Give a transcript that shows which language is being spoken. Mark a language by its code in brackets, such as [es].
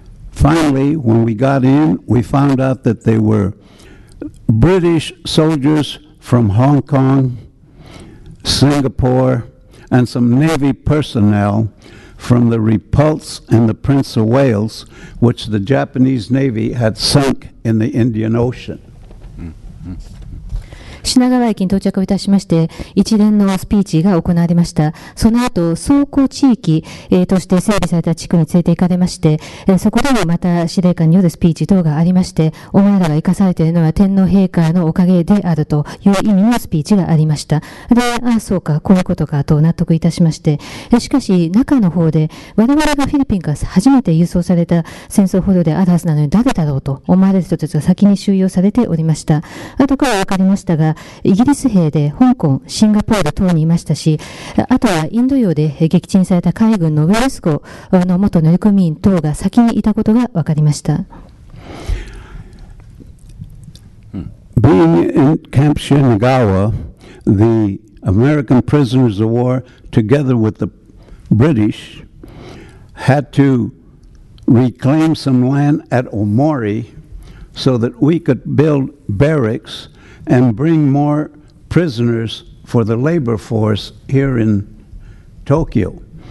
[en] Finally, when we got in, we found out that they were British soldiers from Hong Kong, Singapore, and some Navy personnel from the Repulse and the Prince of Wales, which the Japanese Navy had sunk in the Indian Ocean. [ja] 品川駅に到着いたしまして、一連のスピーチが行われました。その後、倉庫地域、として整備された地区に連れて行かれまして、そこでもまた司令官によるスピーチ等がありまして、お前らが生かされているのは天皇陛下のおかげであるという意味のスピーチがありました。で、ああ、そうか、こういうことかと納得いたしまして、しかし、中の方で、我々がフィリピンから初めて輸送された戦争捕虜であるはずなのに誰だろうと思われる人たちが先に収容されておりました。後から分かりましたが、イギリス兵で香港、シンガポール等にいましたし、あとはインド洋で撃沈された海軍のウェルス号の元乗組員等が先にいたことが分かりました。 [en] Being in Camp Shinagawa, the American prisoners of war, together with the British, had to reclaim some land at Omori so that we could build barracks and bring more prisoners for the labor force here in Tokyo.